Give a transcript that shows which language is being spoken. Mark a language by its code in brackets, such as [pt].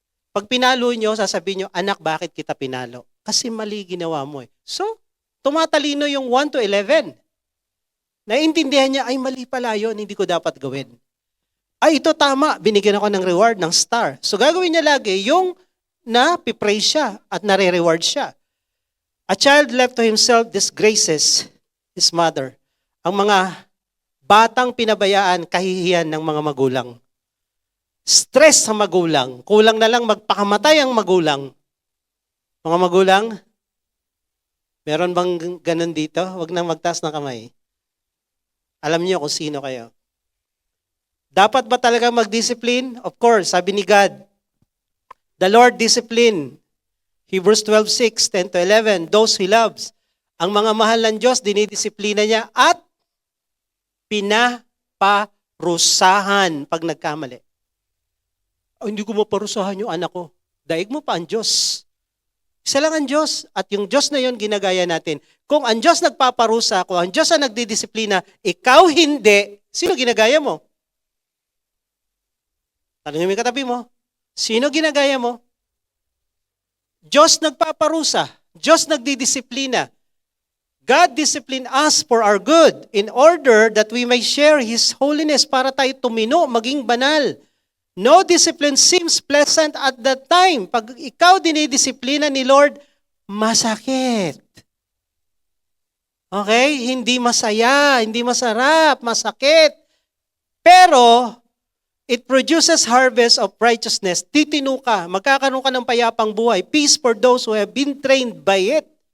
[tl] Pag pinalo nyo, sasabihin nyo, anak, bakit kita pinalo? Kasi mali ginawa mo eh. So, tumatalino yung 1 to 11. Naiintindihan niya, ay mali pala yun, hindi ko dapat gawin. Ay, ito tama, binigyan ako ng reward, ng star. So gagawin niya lagi yung na-praise siya at nare-reward siya. [en] A child left to himself disgraces his mother. [tl] Ang mga batang pinabayaan, kahihiyan ng mga magulang. Stress sa magulang. Kulang na lang magpakamatay ang magulang. Mga magulang, meron bang ganun dito? Huwag nang magtaas ng kamay. Alam niyo kung sino kayo. Dapat ba talaga mag-discipline? [en] Of course, sabi ni God, the Lord discipline. Hebrews 12:6, 10 to 11, those He loves. [tl] Ang mga mahal ng Diyos, dinidisiplina niya at pinaparusahan pag nagkamali. Hindi ko maparusahan yung anak ko. Daig mo pa ang Diyos. Isa lang ang Diyos at yung Diyos na yun ginagaya natin. Kung ang Diyos nagpaparusa, kung ang Diyos ang nagdidisiplina, ikaw hindi, sino ginagaya mo? Tanungin mo yung katabi mo, sino ginagaya mo? Diyos nagpaparusa, Diyos nagdidisiplina. [en] God discipline us for our good in order that we may share His holiness [tl] para tayo tumino, maging banal. [en] No discipline seems pleasant at that time. [tl] Pag ikaw dinidisiplina ni Lord, masakit. Okay? Hindi masaya, hindi masarap, masakit. Pero, [en] it produces harvest of righteousness. [tl] Titino ka, magkakaroon ka ng payapang buhay. [en] Peace for those who have been trained by it.